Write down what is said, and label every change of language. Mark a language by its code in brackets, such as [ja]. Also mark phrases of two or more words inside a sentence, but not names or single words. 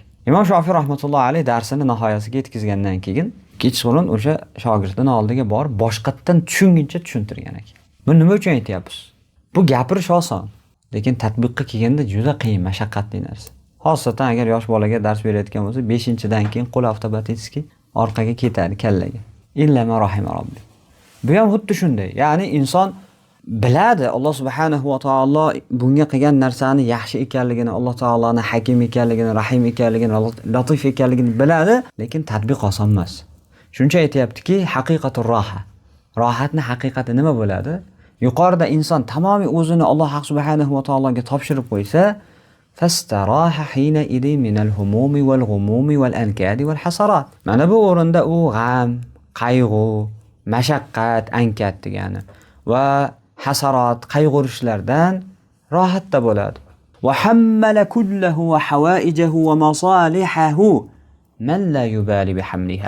[uz] Imom Shofiy rahmatullohi alayhi darsini nihoyasiga yetkazgandan keyin kechqurun o'sha shogirdining oldiga borib, boshqatdan tushunguncha tushuntirgan ekan. Bu nima uchun aytyapsiz? Bu gapirish oson, lekin tatbiqqa kelganda juda qiyin, mashaqqatli narsa. Xosatan agar yosh bolaga dars berayotgan bo'lsa, 5-dan keyin qo'l avtomatiki orqaga ketadi kallaga. [ar] إلا ما رحم ربي. [uz] Bu ham xuddi shunday. Ya'ni inson biladi Alloh subhanahu va taolo bunga qilgan narsani yaxshi ekanligini, Alloh taoloning hakim ekanligini, rahim ekanligini, latif ekanligini biladi, lekin tatbiq oson emas. Shuncha aytayaptiki, [ar] حقيقة الراحة. [uz] Rohatning haqiqati nima bo'ladi? Yuqorida inson tamomiy o'zini Alloh subhanahu va taologa topshirib qo'ysa, [ar] فاستراح حينئذ من الهموم والغموم والأنكاد والحسرات. [uz] Mana bu o'rinda u g'am, qayg'u, mashaqqat, ankat degani va hasarat, qayg'urishlardan rohatda bo'ladi. [ar] وحمله كله وحوائجه ومصالحه من لا يبالي بحملها.